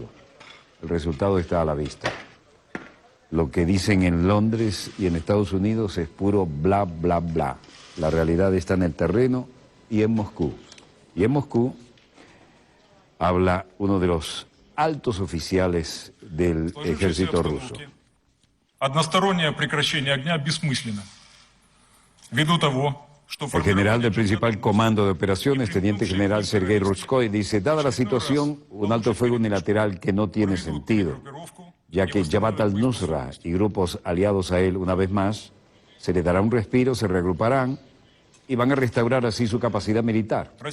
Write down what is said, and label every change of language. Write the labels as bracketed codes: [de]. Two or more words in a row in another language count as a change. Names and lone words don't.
[es] El resultado está a la vista. Lo que dicen en Londres y en Estados Unidos es puro bla, bla, bla. La realidad está en el terreno y en Moscú. Y en Moscú habla uno de los altos oficiales del ejército ruso. [ru] Одностороннее прекращение огня бессмысленно, ввиду того, [es] El general del principal comando de operaciones, teniente general Sergei Rutskoy, dice, dada la situación, un alto fuego unilateral que no tiene sentido, ya que Jabhat al-Nusra y grupos aliados a él, una vez más, se le dará un respiro, se reagruparán y van a restaurar así su capacidad militar.